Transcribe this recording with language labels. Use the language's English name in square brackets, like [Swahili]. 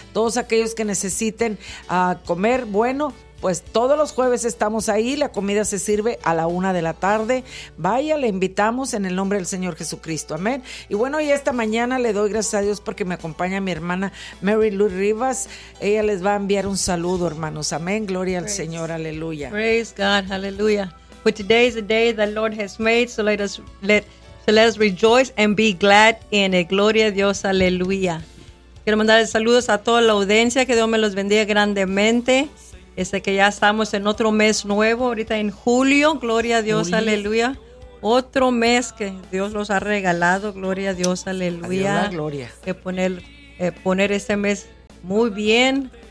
[Spanish] Todos aquellos que necesiten comer, bueno, pues todos los jueves estamos ahí, la comida se sirve a la 1 de la tarde. Vaya, le invitamos en el nombre del Señor Jesucristo, amén. Y bueno, y esta mañana le doy gracias a Dios porque me acompaña mi hermana Mary Lou Rivas. Ella les va a enviar un saludo, hermanos, amén. Gloria al Señor, aleluya. [English] Praise God, aleluya. For today is the day the Lord has made, so let us rejoice and be glad in it. [Spanish] Gloria a Dios, aleluya. Quiero mandarles saludos a toda la audiencia, que Dios me los bendiga grandemente. Que ya estamos en otro mes nuevo, ahorita en julio, gloria a Dios, aleluya. otro mes que Dios los ha regalado, gloria a Dios, aleluya. Adiós, la gloria. Que poner este mes muy bien.